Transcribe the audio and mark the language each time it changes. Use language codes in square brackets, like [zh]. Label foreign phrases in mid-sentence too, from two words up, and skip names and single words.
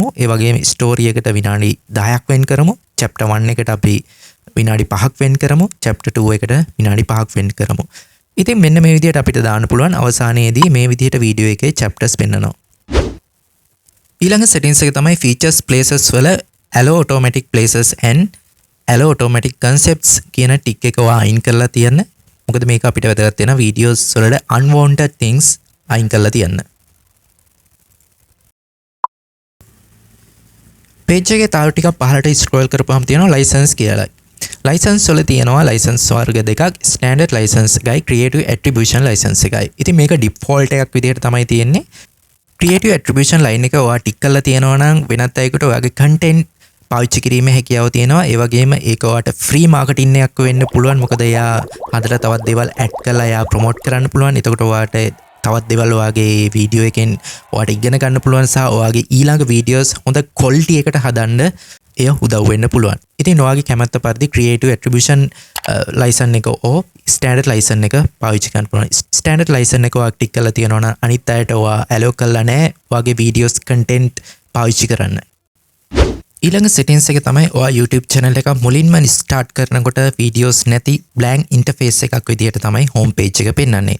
[si] ඒ වගේම story එකට විනාඩි 10ක් වෙන් කරමු. chapter 1 එකට අපි විනාඩි 5ක් වෙන් කරමු. chapter 2 එකට විනාඩි 5ක් වෙන් කරමු. ඉතින් මෙන්න මේ විදිහට අපිට දාන්න පුළුවන්. අවසානයේදී මේ විදිහට වීඩියෝ එකේ chapters පෙන්නනවා. ඊළඟ settings එක තමයි [en] features places [si] වල [en] allow automatic places and allow automatic concepts [si] කියන ටික එක අයින් කරලා තියන්න. මොකද මේක අපිට වැදගත් වෙන videos වල [en] unwanted things [si] අයින් කරලා තියන්න. page එකේ තව ටිකක් පහළට scroll කරපුවාම තියෙනවා license කියලා. license වල තියෙනවා license වර්ග දෙකක් [en] standard license [si] එකයි [en] creative attribution license [si] එකයි. ඉතින් මේක default එකක් විදිහට තමයි තියෙන්නේ. [en] creative attribution line [si] එක ඔයා ටික් කරලා තියෙනවා නම් වෙනත් අයෙකුට ඔයාගේ content පාවිච්චි කිරීමේ හැකියාව තියෙනවා. ඒ වගේම ඒක ඔයාට [en] free marketing [si] එකක් වෙන්න පුළුවන්. මොකද එයා හදලා තවත් දේවල් add කරලා එයා promote කරන්න පුළුවන්. එතකොට ඔයාට තවත් දේවල් ඔයාගේ වීඩියෝ එකෙන් ඔයාට ඉගෙන ගන්න පුළුවන් සහ ඔයාගේ ඊළඟ වීඩියෝස් හොඳ quality එකට හදන්න එය උදව් වෙන්න පුළුවන්. ඉතින් ඔයාගේ කැමැත්ත පරිදි [en] creative attribution license [si] එක ඕ [en] standard license [si] එක පාවිච්චි කරන්න පුළුවන්. [en] standard license [si] එක ඔයා ටික් කරලා තියෙනවා නම් අනිත් අයට ඔයා allow කරලා නැහැ ඔයාගේ [en] videos content [si] පාවිච්චි කරන්න. ඊළඟ settings එක තමයි ඔයා YouTube channel එක මුලින්ම start කරනකොට videos නැති [en] blank interface [si] එකක් විදිහට තමයි [en] home page [si] එක පෙන්වන්නේ.